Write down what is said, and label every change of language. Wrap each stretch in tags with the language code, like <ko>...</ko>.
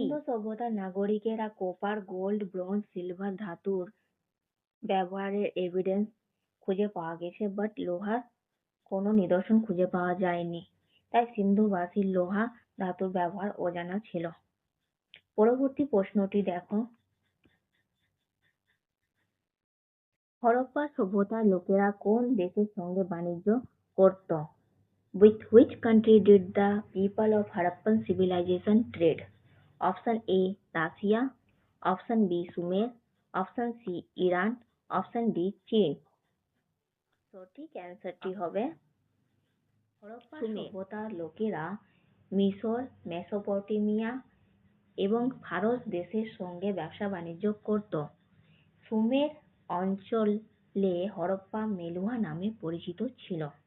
<bn>সিন্ধু সভ্যতার নাগরিকেরা copper, gold, bronze, silver ধাতুর ব্যবহারের এভিডেন্স খুঁজে পাওয়া গেছে, বাট লোহার কোনো নিদর্শন খুঁজে পাওয়া যায়নি, তাই সিন্ধুবাসীর লোহা ধাতুর ব্যবহার অজানা ছিল। পরবর্তী প্রশ্নটি দেখো, হরপ্পা সভ্যতার লোকেরা কোন দেশের সঙ্গে বাণিজ্য করত?</bn> <en>With which country did the people of Harappan civilization trade?</en> <bn>Option A Russia, Option B সুমের, Option C Iran, Option D চীন। সঠিক অ্যান্সারটি হবে হরপ্পা সভ্যতার লোকেরা মিশর, মেসোপটেমিয়া এবং ফারস দেশের সঙ্গে ব্যবসা বাণিজ্য করত। সুমের অঞ্চলে হরপ্পা মেলুহা নামে পরিচিত ছিল।</bn>